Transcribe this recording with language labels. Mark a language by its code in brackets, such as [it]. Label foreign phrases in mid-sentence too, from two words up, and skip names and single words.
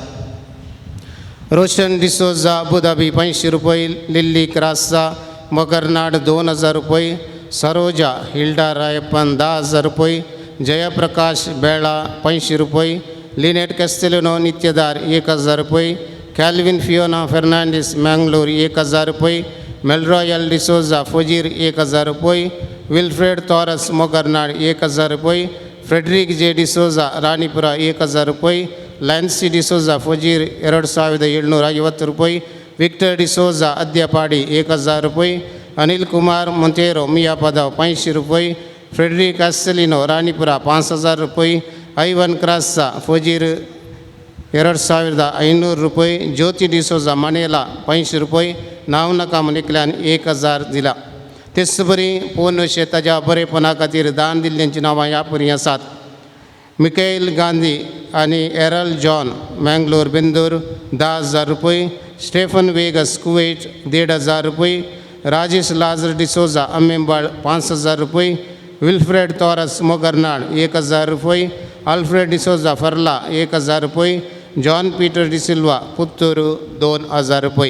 [kok] रोशन डिसोजा अबुधाबी 500 रुपये, लिल्ली क्रासा मकरनाड 2000 रुपये, सरोजा हिल्डा रायप्पन 10,000 रुपये, जयप्रकाश बेळा 500 रुपये, लिनेट कॅस्टेलिनो नित्यदार 1000 रुपये, कॅल्विन फियोना फर्नांडीस मँगलोर 1000 रुपये, मेलरॉयल डिसोजा फजीर 1000 रुपये, विल्फ्रेड तॉरस मोगरनाड 1000 रुपये, फ्रेडरिक जे डिसोजा राणीपुरा 1000 रुपये, [kn] ಲ್ಯಾನ್ಸಿ ಡಿಸೋಜಾ ಫಜೀರ್ 2750 ರೂಪಾಯಿ, ವಿಕ್ಟರ್ ಡಿಸೋಜಾ ಅದ್ಯಪಾಡಿ 1000 ರೂಪಾಯಿ, ಅನಿಲ್ ಕುಮಾರ್ ಮೊಂತೇರೋ ಮಿಯಾಪದ 500 ರೂಪಾಯಿ, ಫ್ರೆಡರಿಕ್ ಅಸ್ಸಲಿನೋ ರಾಣಿಪುರ 5000 ರೂಪಾಯಿ, ಐವನ್ ಕ್ರಾಸ್ಸಾ ಫಜೀರ್ 2500 ರೂಪಾಯಿ, [kok] ज्योती डिसोजा मानेला 500 रुपये, नांव नाका म्हणिकल्यान 1000 दिला. तेच बरी पोन शेताच्या बरेपणा खातीर दान दिल्ल्यांची नांवां ह्या परी आसात. मिकेल गांधी आणि एरल जॉन मँगलोर बिंदूर 10,000 रुपये, स्टेफन वेगस कुवेट 1,500 रुपये, राजेश लाजर डिसोजा अमेंबाळ 5,000 रुपये, विल्फ्रेड तॉरस मोगरनाड 1,000 रुपये, अल्फ्रेड डिसोजा फर्ला 1,000 रुपये, जॉन पीटर डिसिल्वा पुत्तूर 2,000 रुपये.